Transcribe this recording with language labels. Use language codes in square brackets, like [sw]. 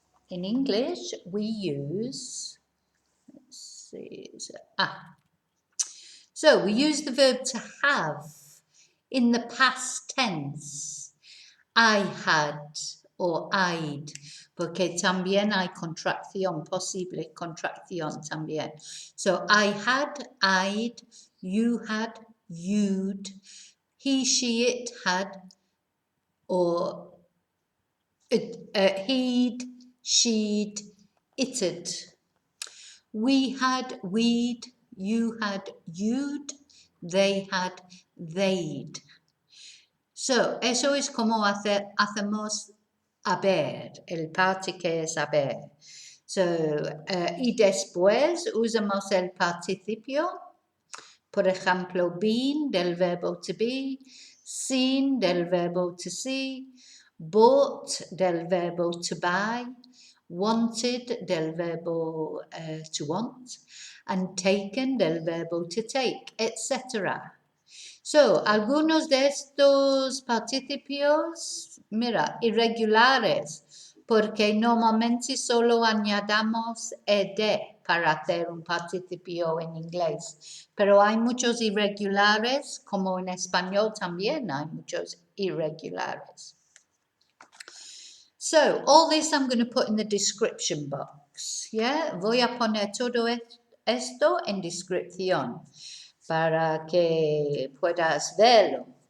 [en] In English, we use, let's see, so we use the verb to have in the past tense. I had or I'd, [es] porque también hay contracción, posible contracción también. [en] So I had, I'd, you had, you'd, he, she, it had, or he'd, she'd, it'd. We had, we'd, you had, you'd, they had, they'd. [es] So, eso es como hacemos haber, el parte que es haber. So, y después usamos el participio, por ejemplo, been del verbo to be, seen del verbo to see, bought del verbo to buy, wanted del verbo to want, and taken del verbo to take, etc. So, algunos de estos participios, mira, irregulares, porque normalmente solo añadamos ed para hacer un participio en inglés. Pero hay muchos irregulares, como en español también hay muchos irregulares. [en] So, all this I'm going to put in the description box. [es] Yeah, voy a poner todo esto en descripción para que puedas verlo.